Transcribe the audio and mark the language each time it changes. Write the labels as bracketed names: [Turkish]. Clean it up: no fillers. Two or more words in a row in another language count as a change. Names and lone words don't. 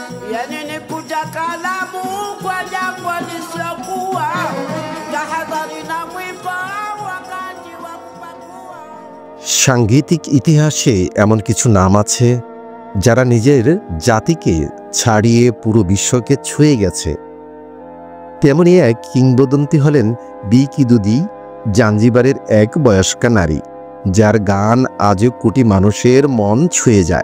[Swahili] yani ni kutaalamu kwa jambo lisiokuwa tahadhari na mwiba wakati wa kupakua। [Bangla] সাংগীতিক ইতিহাসে এমন কিছু নাম আছে যারা নিজের জাতিকে ছাড়িয়ে পুরো বিশ্বকে ছুঁয়ে গেছে। তেমনি এক কিংবদন্তি হলেন বি কিদুদি, জাঞ্জিবারের এক বয়স্কা নারী যার গান আজও কোটি মানুষের মন ছুঁয়ে যায়।